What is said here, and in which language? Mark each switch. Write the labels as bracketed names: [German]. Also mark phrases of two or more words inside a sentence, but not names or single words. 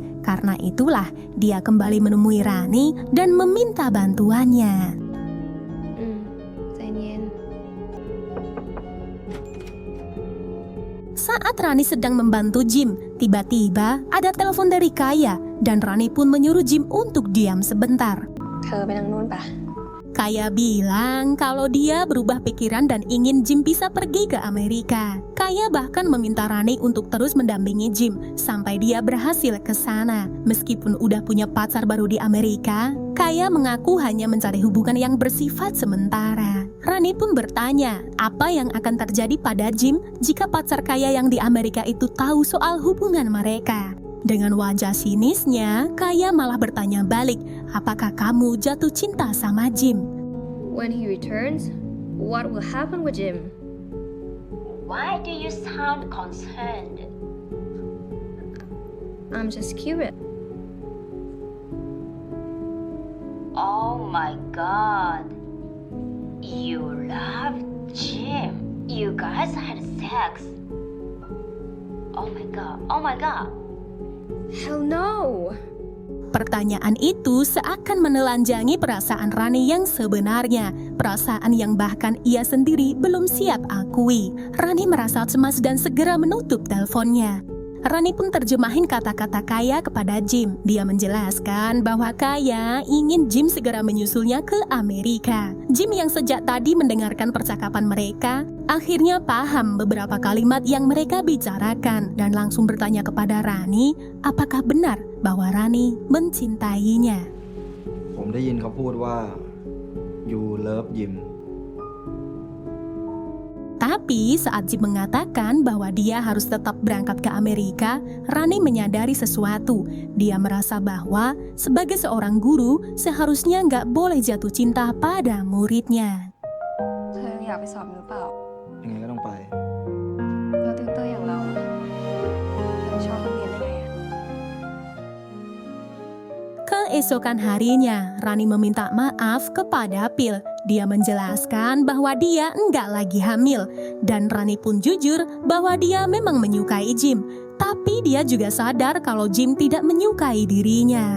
[Indonesian] Karena itulah, dia kembali menemui Rani dan meminta bantuannya. [Thai] ใจเย็น [Indonesian] Saat Rani sedang membantu Jim, tiba-tiba ada telepon dari Kaya dan Rani pun menyuruh Jim untuk diam sebentar. [Thai] เธอไปทางนู้นปะ [Indonesian] Kaya bilang kalau dia berubah pikiran dan ingin Jim bisa pergi ke Amerika. Kaya bahkan meminta Rani untuk terus mendampingi Jim sampai dia berhasil ke sana. Meskipun udah punya pacar baru di Amerika, Kaya mengaku hanya mencari hubungan yang bersifat sementara. Rani pun bertanya, apa yang akan terjadi pada Jim jika pacar Kaya yang di Amerika itu tahu soal hubungan mereka. Dengan wajah sinisnya, Kaya malah bertanya balik, apakah kamu jatuh cinta sama Jim? [English] When he returns, what will happen with Jim? Why do you sound concerned? I'm just curious. Oh my god. You love Jim. You guys had sex. Oh my god. Oh my god. Hell no! [Indonesian] Pertanyaan itu seakan menelanjangi perasaan Rani yang sebenarnya, perasaan yang bahkan ia sendiri belum siap akui. Rani merasa cemas dan segera menutup teleponnya. Rani pun terjemahin kata-kata Kaya kepada Jim. Dia menjelaskan bahwa Kaya ingin Jim segera menyusulnya ke Amerika. Jim yang sejak tadi mendengarkan percakapan mereka, akhirnya paham beberapa kalimat yang mereka bicarakan dan langsung bertanya kepada Rani, apakah benar bahwa Rani mencintainya. [Thai] ผมได้ยินเขาพูดว่า [English] you love Jim. [Indonesian] Tapi saat Jim mengatakan bahwa dia harus tetap berangkat ke Amerika, Rani menyadari sesuatu. Dia merasa bahwa sebagai seorang guru, seharusnya nggak boleh jatuh cinta pada muridnya. [Thai] เธออยากไปสอบหรือเปล่า ยังไงก็ต้องไป แล้วติวเตอร์อย่างเราอะจะชอบคนเรียนได้ไงอะ [Indonesian] Keesokan harinya, Rani meminta maaf kepada Phil. Dia menjelaskan bahwa dia enggak lagi hamil. Dan Rani pun jujur bahwa dia memang menyukai Jim. Tapi dia juga sadar kalau Jim tidak menyukai dirinya.